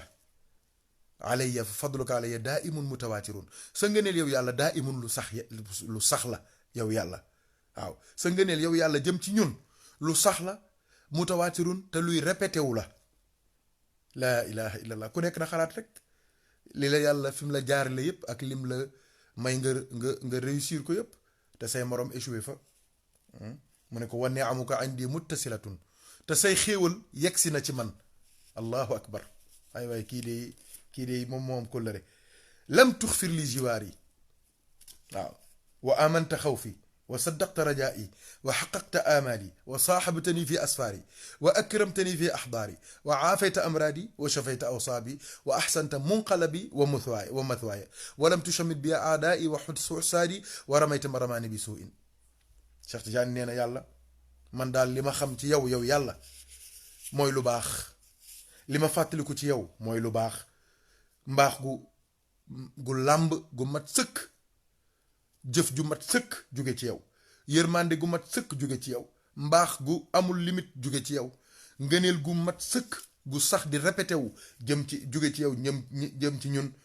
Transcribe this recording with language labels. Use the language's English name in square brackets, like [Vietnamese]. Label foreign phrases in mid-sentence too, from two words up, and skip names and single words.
[Arabic] عليّ فضلك عليّ دائم متواتر [Wolof] sa ngëneel yow yàlla daimun lu sax la yow yàlla waaw sa ngëneel yow yàlla jëm ci ñun lu sax la mutawaatirun te luy répété wu la [Arabic] لا إله إلا الله [Wolof] ku nekk na xalaat rek li la yàlla fi mu la jaarale yépp ak lim la may nga réussir ko yépp te say morom échoué fa mu ne ko [Arabic] ونعمك عندي متصلة [Wolof] te say xéewal yegsi na ci man [Arabic] الله أكبر [Wolof] ay waay kii de moom kóllëre lam tuxfir li jiwaar yi waaw [Arabic] وأمنت خوفي وصدقت رجائي وحققت آمالي وصاحبتني في أسفاري وأكرمتني في أحضاري وعافيت أمراضي وشفيت أوصابي وأحسنت منقلبي ومثواي ولم تشمت بي أعدائي وحسادي ورميت من رماني بسوء. [Wolof] Cheikh Tidiane nee na yàlla man daal li ma xam ci yow yàlla mooy lu baax, li ma fàttaliku ci yow mooy lu baax, mbaax gu làmb gu mat sëkk, jëf ju mat sëkk jóge ci yow, yërmande gu mat sëkk jóge ci yow, mbaax gu amul limite jóge ci yow, ngëneel gu mat sëkk gu sax di répété wu jëm ci jóge ci yow jëm ci ñun.